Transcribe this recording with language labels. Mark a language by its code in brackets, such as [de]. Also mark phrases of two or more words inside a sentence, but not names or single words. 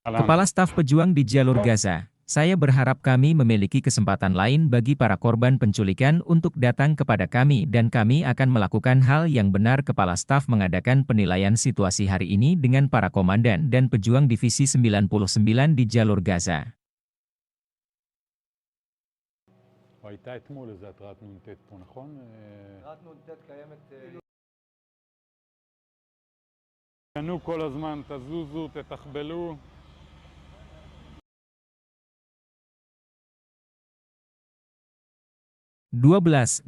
[id] Kepala Staf Pejuang di Jalur Gaza, saya berharap kami memiliki kesempatan lain bagi para korban penculikan untuk datang kepada kami dan kami akan melakukan hal yang benar. Kepala Staf mengadakan penilaian situasi hari ini dengan para komandan dan pejuang Divisi 99 di Jalur Gaza. [he] הייתה אתמול איזה התרעת נ"ט פה, נכון? התרעת נ"ט קיימת... תנו כל הזמן, תזוזו, תתחבלו. 12.